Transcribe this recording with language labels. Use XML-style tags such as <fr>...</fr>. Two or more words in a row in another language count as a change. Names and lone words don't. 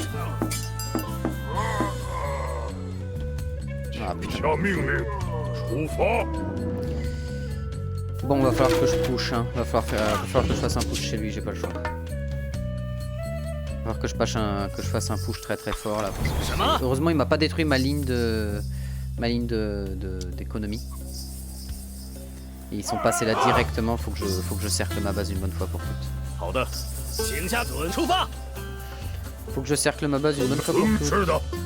<fr>Ah, putain.</fr> <zh>下命令，出发。</zh> <fr>Bon, va falloir que je push, hein. Va falloir que je fasse un push chez lui, j'ai pas le choix. Va falloir que je fasse un push très très fort là. Parce que heureusement, il m'a pas détruit ma ligne d'économie. Et ils sont passés là directement. Faut que je cercle ma base une bonne fois pour toutes.</fr> <zh>好的，请下准出发。</zh> <fr>Faut que je cercle ma base une bonne fois pour toutes.</fr> <zh>是的，</zh>